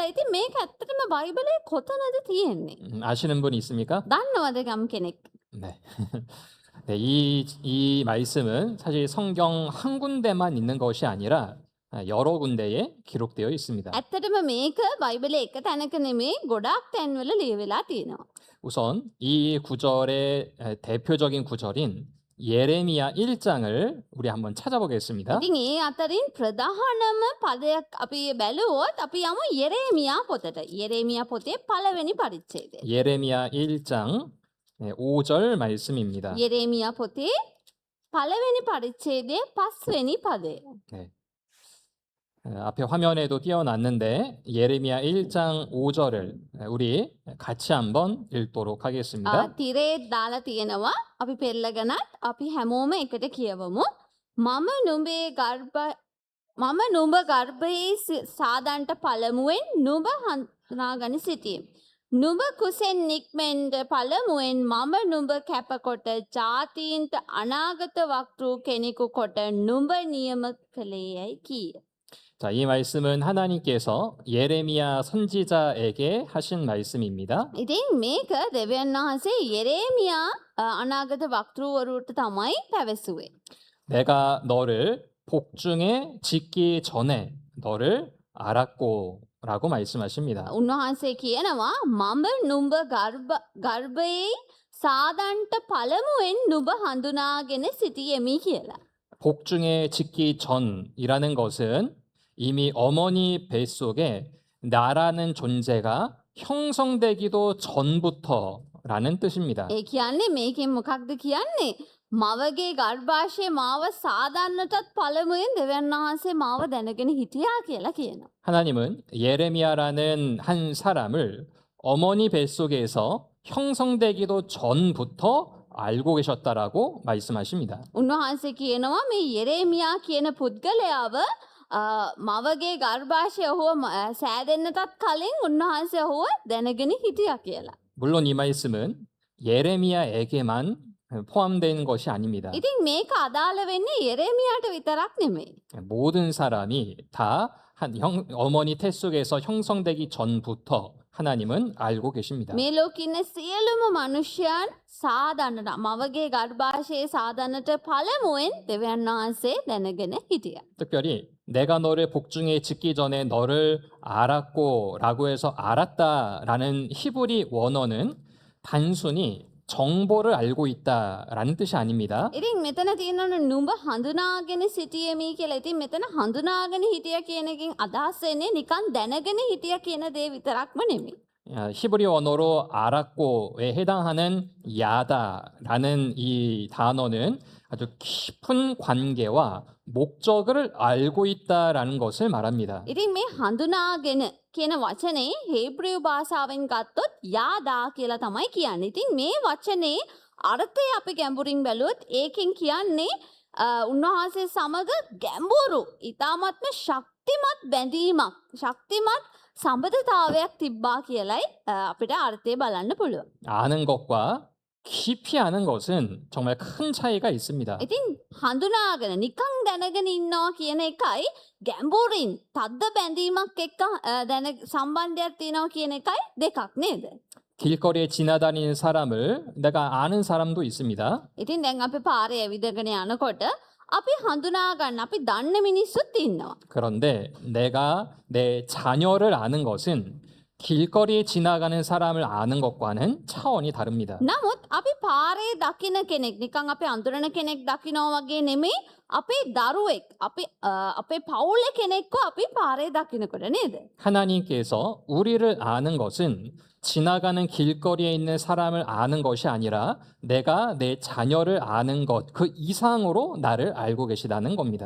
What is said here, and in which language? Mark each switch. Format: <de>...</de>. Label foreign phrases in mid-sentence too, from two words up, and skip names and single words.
<si>ඉතින් මේක ඇත්තටම බයිබලයේ කොතනද තියෙන්නේ?</si> <ko>아시는 분 있습니까?</ko> <si>දන්නවද ගම් කෙනෙක්?</si> <ko>네. 네, 이 말씀은 사실 성경 한 군데만 있는 것이 아니라 여러 군데에 기록되어 있습니다.</ko> <si>ඇත්තටම මේක බයිබලයේ එක තැනක නෙමේ ගොඩාක් තැන්වල ලියවිලා තියෙනවා.</si> <ko>우선 이 구절의 대표적인 구절인 예레미야 1장을 우리 한번 찾아보겠습니다.</ko> <si>ඉතින් ඒ අතරින් ප්‍රධානම පදයක් අපි බැලුවොත් අපි යමු යෙරේමියා පොතට. යෙරේමියා පොතේ පළවෙනි පරිච්ඡේදය.</si> <ko>예레미야 1장 5절 말씀입니다.</ko> <si>යෙරේමියා පොතේ පළවෙනි පරිච්ඡේදයේ 5වෙනි පදය.</si> <ko>네. 앞에 화면에도 띄워놨는데 예레미야 1장 5절을 우리 같이 한번 읽도록 하겠습니다.</ko> <si>තිරේ දාලා තියෙනවා. අපි පෙරලගෙනත් අපි හැමෝම එකට කියවමු. මම නුඹ ගර්භයේ සාදන්ට පළමුවෙන් නුඹ හඳුනාගෙන සිටියෙමි. නුඹ කුසෙන් නික්මෙන්ට පළමුවෙන් මම නුඹ කැපකොට ජාතීන්ට අනාගත වක්තෘ කෙනෙකු කොට නුඹ නියම කළේයයි කීය.</si> <ko>자, 이 말씀은 하나님께서 예레미야 선지자에게 하신 말씀입니다.</ko> <si>ඉතින් මේක දෙවියන් වහන්සේ යෙරේමියා අනාගත වක්තෘවරුන්ට තමයි පැවසුවේ.</si> <ko>내가 너를 복중에 짓기 전에 너를 알았고 라고 말씀하십니다.</ko> <si>උන්වහන්සේ කියනවා මම නුඹ ගර්භයේ සාදන්ට පළමුවෙන් නුඹ හඳුනාගෙන සිටියෙමි කියලා.</si> <ko>복중에 짓기 전이라는 것은 이미 어머니 뱃속에 나라는 존재가 형성되기도 전부터라는 뜻입니다.</ko> <si>ඒ කියන්නේ මේකෙන් මොකක්ද කියන්නේ? මවගේ ගර්භාෂයේ මාව සාදන්නටත් පළමුවෙන් දෙවියන් වහන්සේ මාව දැනගෙන හිටියා කියලා කියනවා.</si> <ko>하나님은 예레미야라는 한 사람을 어머니 뱃속에서 형성되기도 전부터 알고 계셨다라고 말씀하십니다.</ko> <si>උන්වහන්සේ කියනවා මේ යෙරේමියා කියන පුද්ගලයාව මවගේ ගර්භාෂය ඔහුව සෑදෙන්නටත් කලින් උන්වහන්සේ ඔහුව දැනගෙන හිටියා කියලා.</si> <ko>물론 이 말씀은 예레미야에게만 포함된 것이 아닙니다.</ko> <si>ඉතින් මේක අදාළ වෙන්නේ යෙරේමියාට විතරක් නෙමෙයි.</si> <ko>모든 사람이 다 어머니 태 속에서 형성되기 전부터 하나님은 알고 계십니다.</ko> <si>මේ ලෝකේ ඉන්න සියලුම මනුෂ්‍යයන් සාදන්නට මවගේ ගර්භාෂයේ සාදන්නට පළමුවෙන් දෙවියන් වහන්සේ දැනගෙන හිටියා.</si> <ko>특별히 내가 너를 복중에 짓기 전에 너를 알았고 라고 해서 알았다라는 히브리 원어는 단순히 정보를 알고 있다라는 뜻이 아닙니다.</ko> <si>ඉතින් මෙතන තියෙනවනේ නුඹ හඳුනාගෙන සිටියෙමි කියලා. ඉතින් මෙතන හඳුනාගෙන හිටියා කියන එකෙන් අදහස් වෙන්නේ නිකන් දැනගෙන හිටියා කියන දේ විතරක්ම නෙමෙයි.</si> <ko>히브리 언어로 알았고에 해당하는 야다라는 이 단어는 아주 깊은 관계와 목적을 알고 있다라는 것을 말합니다.</ko> <si>ඉතින් මේ හඳුනාගෙන කියන වචනේ හේබ්‍රියු භාෂාවෙන් ගත්තොත් යාදා කියලා තමයි කියන්නේ. ඉතින් මේ වචනේ අර්ථය අපි ගැඹුරින් බැලුවොත් ඒකෙන් කියන්නේ උන්වහන්සේ සමග ගැඹුරු ඊ타මත්ම ශක්තිමත් බැඳීමක් ශක්තිමත් සම්බන්ධතාවයක් තිබ්බා කියලයි අපිට අර්ථය බලන්න පුළුවන්.</si> <ko>아는 것과 깊이 아는 것은 정말 큰 차이가 있습니다.</ko> <si>ඉතින් හඳුනාගෙන නිකන් දැනගෙන ඉන්නවා කියන එකයි ගැඹුරින් තද්ද බැඳීමක් එක්ක දැන සම්බන්ධයක් තියෙනවා කියන එකයි දෙකක් නේද?</si> <ko>길거리에 지나다니는 사람을 내가 아는 사람도 있습니다.</ko> <si>ඉතින් දැන් අපි පාරේ ඇවිදගෙන යනකොට අපි හඳුනා ගන්න අපි දන්න මිනිස්සුත් ඉන්නවා.</si> <ko>그런데 내가 내 자녀를 아는 것은 길거리에 지나가는 사람을 아는 것과는 차원이 다릅니다.</ko> <si>නමුත් අපි පාරේ දකින කෙනෙක් නිකන් අපි අඳුරන කෙනෙක් දකිනවා වගේ නෙමෙයි අපේ දරුවෙක් අපේ පවුලේ කෙනෙක්ව අපි පාරේ දකිනකොට නේද?</si> <ko>하나님께서 우리를 아는 것은 지나가는 길거리에 있는 사람을 아는 것이 아니라 내가 내 자녀를 아는 것, 그 이상으로 나를 알고 계시다는 겁니다.</ko>